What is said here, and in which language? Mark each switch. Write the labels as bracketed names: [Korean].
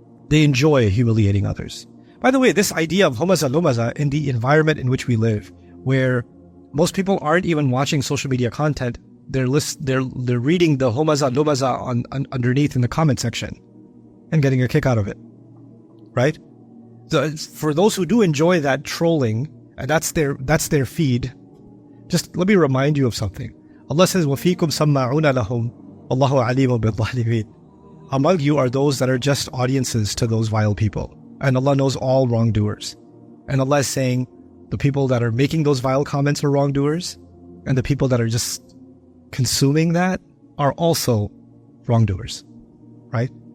[English] They enjoy humiliating others. By the way, this idea of humaza in the environment in which we live, where most people aren't even watching social media content, they're reading the humaza on underneath in the comment section and getting a kick out of it, right? So for those who do enjoy that trolling, and that's their feed, just let me remind you of something. Allah says, [Arabic] وَفِيكُمْ سَمَّعُونَ لَهُمْ وَاللَّهُ عَلِيمٌ بِالظَّالِمِينَ. [English] Among you are those that are just audiences to those vile people. And Allah knows all wrongdoers. And Allah is saying the people that are making those vile comments are wrongdoers, and the people that are just consuming that are also wrongdoers, right?